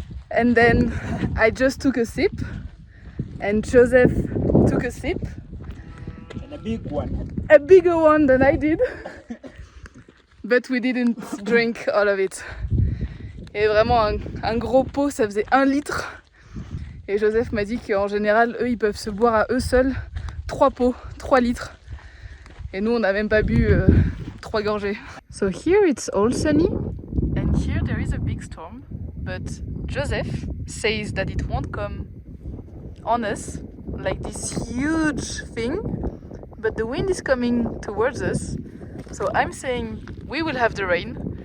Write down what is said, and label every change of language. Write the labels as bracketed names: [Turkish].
[English] And then I just took a sip, and Joseph took a sip. And a big one. A bigger one than I did. But we didn't drink all of it. [French] Et vraiment un gros pot, ça faisait 1 litre. Et Joseph m'a dit qu'en général, eux, ils peuvent se boire à eux seuls 3 pots, 3 litres. Et nous, on n'a même pas bu 3 gorgées. [English] So here it's all sunny. And here there is a big storm. But Joseph says that it won't come on us like this huge thing. But the wind is coming towards us. So I'm saying we will have the rain.